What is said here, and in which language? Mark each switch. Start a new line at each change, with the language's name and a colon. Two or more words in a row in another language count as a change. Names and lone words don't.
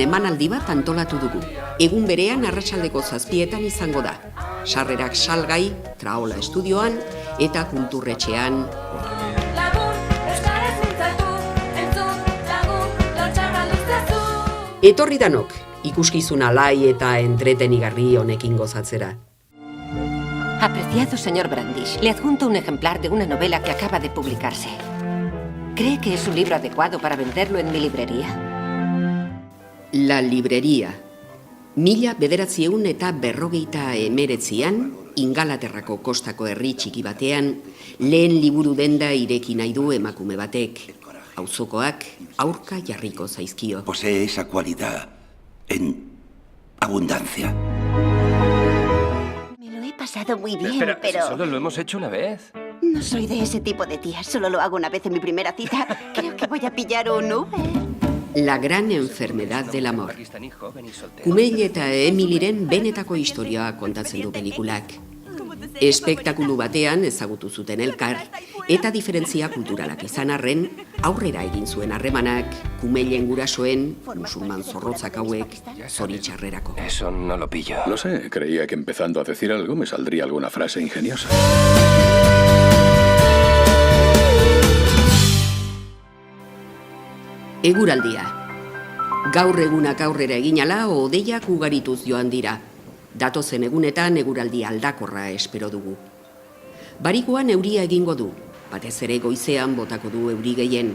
Basque: emanaldi bat antolatu dugu. Egun berean arratsaldeko 7etan izango da. Sarrerak salgai, Traola estudioan eta kulturretxean. Etorri danok, ikuskizun alai eta entretenigarri honekin gozatzera.
Spanish: Apreciado señor Brandish, le adjunto un ejemplar de una novela que acaba de publicarse. ¿Cree que es un libro adecuado para venderlo en mi librería? La librería.
Basque: 1949an, Ingalaterrako kostako herri txiki batean, lehen liburu denda ireki nahi du emakume batek. Auzokoak aurka jarriko zaizkio.
Spanish: Posee esa cualidad en abundancia. Me lo he pasado muy bien, Espera, pero... si solo lo hemos hecho una vez. No soy de ese tipo de tía. Solo lo hago una vez en mi primera cita. Creo que voy a pillar un Uber. La gran enfermedad del amor. Pakistaní joven y soltero.
Basque: Kumail eta Emilyren benetako historia kontatzen du pelikulak. Espektakulu batean ezagutu zuten elkar, eta diferentzia kulturalak izan arren, aurrera egin zuen harremanak, Kumailen gurasoen, musulman zorrotzak hauek, zoritxarrerako.
Spanish: Eso no lo pillo. No sé, creía que empezando a decir algo me saldría alguna frase ingeniosa.
Basque: Eguraldia. Gaur egunak aurrera eginala, hodeiak ugarituz joan dira. Datozen egunetan eguraldi aldakorra espero dugu. Barikuan euria egingo du, batez ere goizean botako du euri gehien.